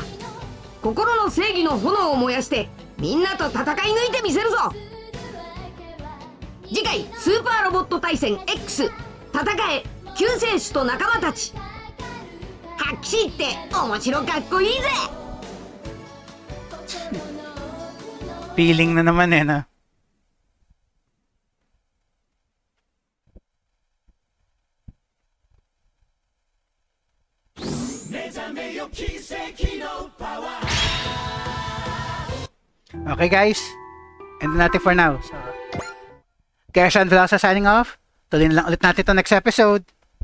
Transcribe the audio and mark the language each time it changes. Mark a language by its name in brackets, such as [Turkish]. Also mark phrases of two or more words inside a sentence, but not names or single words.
[Japanese] 心の正義の炎を燃やしてみんなと戦い抜いてみせるぞ。次回スーパーロボット対戦 X 戦え救世主と仲間たち。発揮しって面白かっこいいぜ。 [Filipino] Feeling na naman eh, no? [English] Okay guys, end natin for now. [Filipino] So, kaya Sean Velosa [English] signing off. [Filipino] Tuloy na lang ulit natin ito [English] next episode.